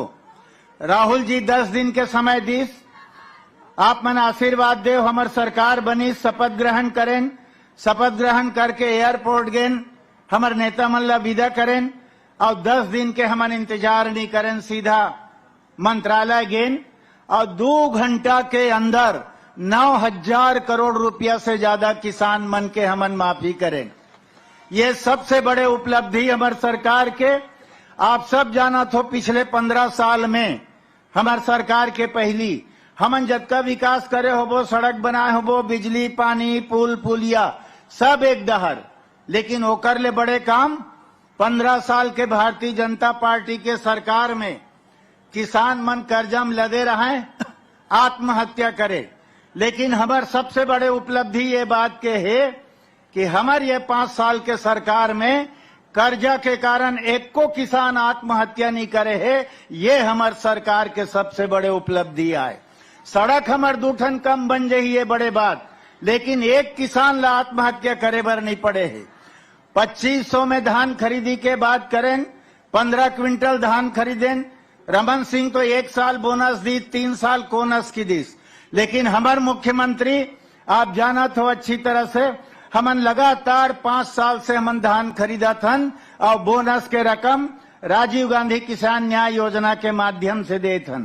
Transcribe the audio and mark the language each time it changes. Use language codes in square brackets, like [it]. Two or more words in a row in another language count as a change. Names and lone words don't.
[hne] राहुल जी 10 दिन के समय दीस, आप मन आशीर्वाद दे, हमार सरकार बनी, शपथ ग्रहण करें, शपथ ग्रहण करके एयरपोर्ट गेन हमार नेता मन ला विदा करें और 10 दिन के हमन इंतजार नहीं करें, सीधा मंत्रालय गेन और 2 घंटा के अंदर 9,000 करोड़ रुपया से ज्यादा किसान मन के हमन माफी करें। ये सबसे बड़े उपलब्धि हमार सरकार के। आप सब जाना तो पिछले 15 साल में हमार सरकार के पहली हमन जतका विकास करे होबो, सड़क बनाए होबो, बिजली, पानी, पुल पुलिया सब एक दहर, लेकिन ओकर ले बड़े काम 15 साल के भारतीय जनता पार्टी के सरकार में किसान मन कर्जा में लदे रहे, आत्महत्या करे। लेकिन हमार सबसे बड़े उपलब्धि ये बात के है कि हमार ये 5 साल के सरकार में कर्जा के कारण एक को किसान आत्महत्या नहीं करे है। ये हमार सरकार के सबसे बड़े उपलब्धि आए। सड़क हमार 2 ठन कम बन जाही, ये बड़े बात, लेकिन एक किसान ला आत्महत्या करे बर नहीं पड़े है। 2500 में धान खरीदी के बाद करें, 15 क्विंटल धान खरीदें। रमन सिंह तो 1 साल बोनस दी, 3 साल कोनस की दी, लेकिन हमारे मुख्यमंत्री आप जाना तो अच्छी तरह से हमन लगातार 5 साल से हमन धान खरीदा थन और बोनस के रकम राजीव गांधी किसान न्याय योजना के माध्यम से दे थन।